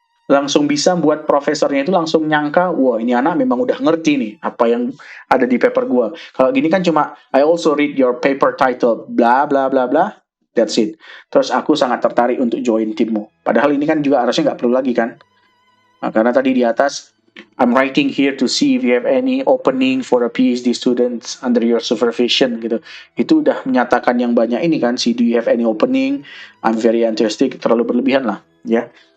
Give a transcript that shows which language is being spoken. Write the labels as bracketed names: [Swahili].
[Indonesian] Langsung bisa buat profesornya itu langsung nyangka, wah ini anak memang udah ngerti nih apa yang ada di paper gua. Kalau gini kan cuma [English] I also read your paper title bla bla bla bla, that's it. [Indonesian] Terus aku sangat tertarik untuk join timmu. Padahal ini kan juga harusnya nggak perlu lagi kan. Nah, karena tadi di atas [English] I'm writing here to see if you have any opening for a PhD students under your supervision gitu. [Indonesian] Itu udah menyatakan yang banyak ini kan, [English] see do you have any opening, I'm very interested, [Indonesian] terlalu berlebihan lah ya.